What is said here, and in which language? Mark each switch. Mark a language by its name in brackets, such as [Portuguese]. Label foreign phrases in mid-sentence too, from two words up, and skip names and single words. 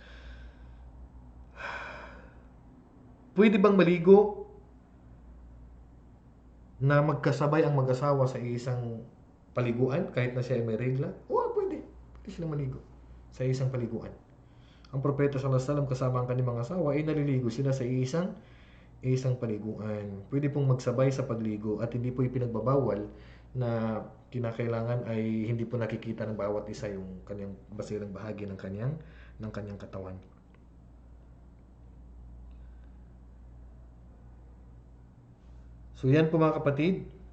[Filipino] Pwede bang maligo na magkasabay ang mag-asawa sa isang paliguan kahit na siya ay may regla? Oo, pwede. Pwede silang maligo sa isang paliguan. Ang propeta [Arabic] صلى الله عليه وسلم [Filipino] kasama ang kanyang mga asawa ay naliligo sila sa isang paliguan. Pwede pong magsabay sa pagligo at hindi po ipinagbabawal na kinakailangan ay hindi po nakikita ng bawat isa yung kanyang basilang bahagi ng kanyang katawan. So yan po mga kapatid.